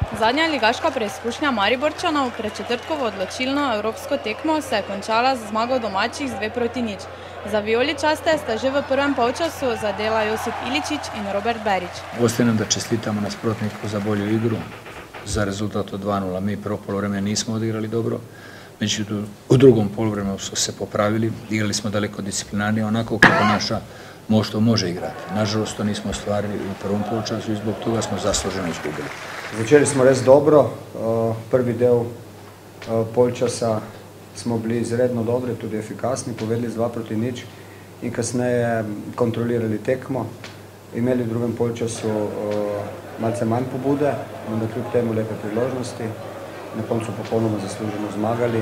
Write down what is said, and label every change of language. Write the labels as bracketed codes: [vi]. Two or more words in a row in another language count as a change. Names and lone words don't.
[sl] Zadnja ligaška preizkušnja Mariborčanov pred četrtkovo odločilno evropsko tekmo se je končala z zmago domačih z 2:0. Za vijoličaste sta že v prvem polčasu zadela Josip Iličić in Robert Berić. [sr] Ostaje nam da čestitamo nasprotniku za bolju igru, za rezultat od 2:0. Mi prvo poluvreme nismo odigrali dobro, međutim u drugom poluvremenu su se popravili, igrali smo daleko disciplinarnije, onako kako naša moštvo može igrati. Nažalost, to nismo ostvarili u prvom polčasu i zbog toga smo zasluženo izgubili. [sl] Začeli smo res dobro, prvi del polčasa smo bili izredno dobri, tudi efikasni, povedli z 2:0 in kasneje kontrolirali tekmo. Imeli v drugem polčasu malce manj pobude, vendar kljub temu lepe priložnosti, na koncu popolnoma zasluženo zmagali.